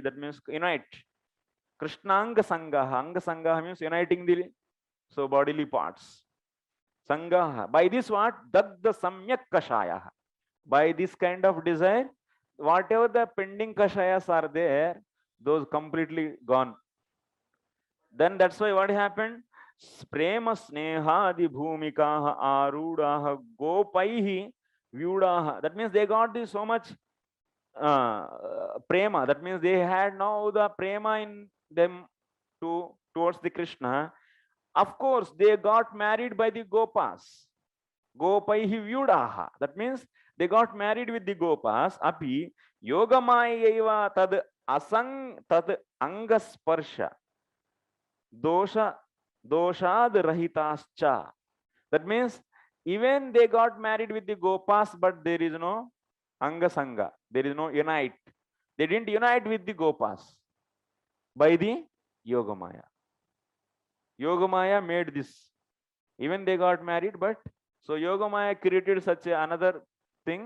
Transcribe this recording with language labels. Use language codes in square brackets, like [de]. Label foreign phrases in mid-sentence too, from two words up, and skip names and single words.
[en] That means unite. [sa] कृष्णाङ्ग सङ्गः. अङ्ग सङ्गः [en] means uniting the bodily parts. [sa] Sangaha. [en] By this what? [sa] दग्ध सम्यक् कषाय. [en] By this kind of desire, whatever the pending kashayas are there, those completely gone. Then that's why what happened? [sa] प्रेम स्नेहादि भूमिकाः आरूढाः गोपैः व्यूढाः. [en] That means they got this so much prema. That means they had now the prema in them towards the Krishna. Of course, they got married by the Gopas. [sa] गोपैः व्यूढाः. [en] That means they got married with the Gopas. [sa] अपि योगमाया तद् अङ्गस्पर्श दोषाद् रहिताश्च. [en] That means even they got married with the Gopas, but there is no angasanga. There is no unite. They didn't unite with the Gopas by the Yogamaya. Yogamaya made this. Even they got married, but so Yogamaya created such another thing.